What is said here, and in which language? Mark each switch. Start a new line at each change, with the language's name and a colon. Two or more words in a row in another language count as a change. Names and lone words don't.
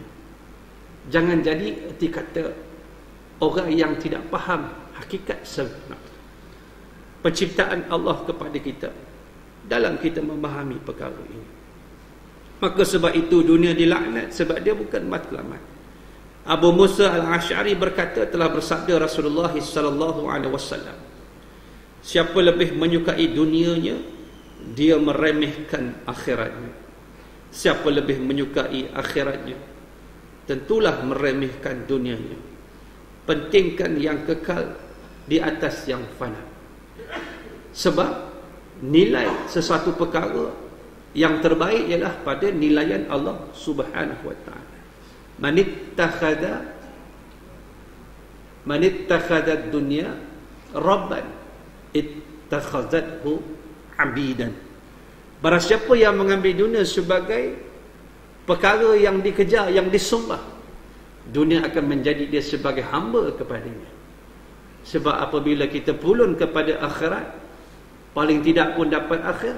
Malay: Jangan jadi erti kata orang yang tidak faham hakikat sebenar penciptaan Allah kepada kita dalam kita memahami perkara ini. Maka sebab itu dunia dilaknat, sebab dia bukan matlamat. Abu Musa al-Asy'ari berkata, telah bersabda Rasulullah
Arabic: صلى الله عليه وسلم,
Malay: siapa lebih menyukai dunianya, dia meremehkan akhiratnya. Siapa lebih menyukai akhiratnya, tentulah meremehkan dunianya. Pentingkan yang kekal di atas yang fana. Sebab nilai sesuatu perkara yang terbaik ialah pada nilaian Allah
Arabic: سبحانه وتعالى. من اتخذ الدنيا ربا اتخذته عبدا.
Malay: Barang siapa yang mengambil dunia sebagai perkara yang dikejar, yang disembah, dunia akan menjadi dia sebagai hamba kepadanya. Sebab apabila kita pulun kepada akhirat, paling tidak pun dapat akhirat.